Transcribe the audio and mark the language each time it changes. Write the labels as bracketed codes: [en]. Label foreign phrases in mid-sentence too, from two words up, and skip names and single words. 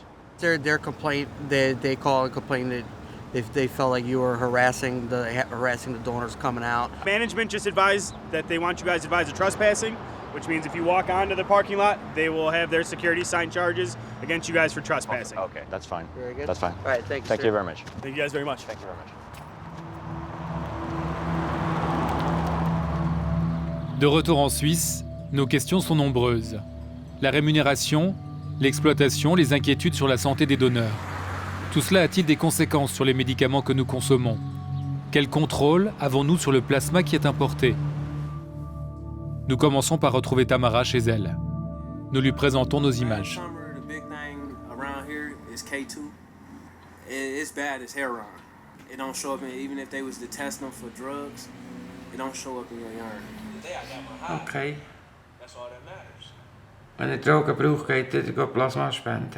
[en] Their complaint, they call and complain that if they felt like you were harassing the donors coming out. Management just advised that they want you guys advised of trespassing, which means if you walk onto the parking lot, they will have their security sign charges against you guys for trespassing. Okay, that's fine. Very good. That's fine. All right, thank you. Thank you very much. Thank you guys very much. Thank you very much. [fr] De retour en Suisse, nos questions sont nombreuses. La rémunération, l'exploitation, les inquiétudes sur la santé des donneurs. Tout cela a-t-il des conséquences sur les médicaments que nous consommons? Quel contrôle avons-nous sur le plasma qui est importé? Nous commençons par retrouver Tamara chez elle. Nous lui présentons nos images. Okay. [de] Wenn ihr Drogen braucht, geht ihr Plasma spenden.